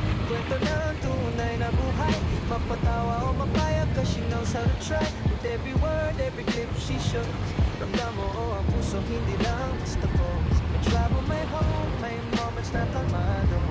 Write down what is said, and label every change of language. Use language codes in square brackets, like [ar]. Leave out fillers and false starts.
[tl] Kwento ng tunay na buhay. Mapatawa o mapaya [en] cause she knows how to try. With every word, every clip she shows. [tl] Ramdam mo o ang puso, hindi lang basta pose. May travel, may home, may moments na kalmado.